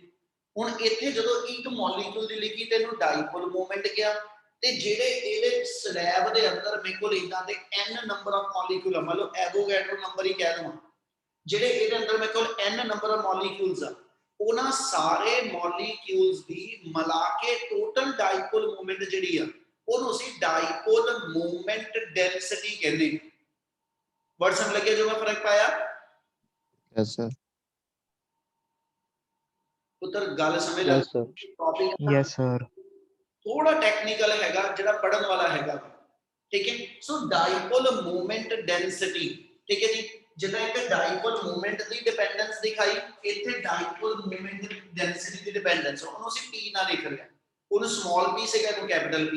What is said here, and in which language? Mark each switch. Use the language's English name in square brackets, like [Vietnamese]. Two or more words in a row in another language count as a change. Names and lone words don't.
[Punjabi] ਹੁਣ ਇੱਥੇ ਜਦੋਂ ਇੱਕ ਮੋਲੀਕਿਊਲ ਦੀ ਲਿਖੀ ਤੇ ਇਹਨੂੰ [English] dipole movement [Punjabi] ਕਿਹਾ ਤੇ ਜਿਹੜੇ ਇਹਦੇ ਸਲੈਬ ਦੇ ਅੰਦਰ ਮੇਰੇ ਕੋਲ ਇਦਾਂ ਦੇ [English] n number of molecule [Punjabi] ਆ, ਮੰਨ ਲਓ [English] Avogadro number [Punjabi] ਹੀ ਕਹਿ ਦਵਾਂ, ਜਿਹੜੇ ਇਹਦੇ ਅੰਦਰ ਮੇਰੇ ਕੋਲ [English] n number of molecules [Punjabi] ਆ ਉਹਨਾਂ ਸਾਰੇ ਮੋਲੀਕਿਊਲਸ ਦੀ ਮਿਲਾ ਕੇ [English] total dipole movement [Punjabi] ਜਿਹੜੀ ਆ ਉਹਨੂੰ ਅਸੀਂ [English] dipole movement density [Punjabi] ਕਹਿੰਦੇ। ਵਰਡ ਸਮਝ ਲੱਗਿਆ ਜੋ ਮੈਂ ਫਰਕ ਪਾਇਆ? [English] Yes, sir. [Punjabi] ਪੁੱਤਰ ਗੱਲ ਸਮਝ [English] Yes, sir. [Punjabi] ਟੌਪਿਕ [English] Yes, sir. [Punjabi] ਥੋੜਾ ਟੈਕਨੀਕਲ ਹੈਗਾ ਜਿਹੜਾ ਪੜਨ ਵਾਲਾ ਹੈਗਾ, ਠੀਕ ਹੈ। ਸੋ [English] dipole movement density, [Punjabi] ਠੀਕ ਹੈ ਜੀ। ਜਿੱਦਾਂ ਇੱਥੇ [English] dipole movement [Punjabi] ਦੀ ਡਿਪੈਂਡੈਂਸ ਦਿਖਾਈ, ਇੱਥੇ [English] dipole movement density [Punjabi] ਦੀ ਡਿਪੈਂਡੈਂਸ ਉਹਨੂੰ ਅਸੀਂ p ਨਾਲ ਲਿਖ ਲਿਆ। ਉਹਨੂੰ [English] small p [Punjabi] ਸੀਗਾ ਇਹਨੂੰ [English] capital p.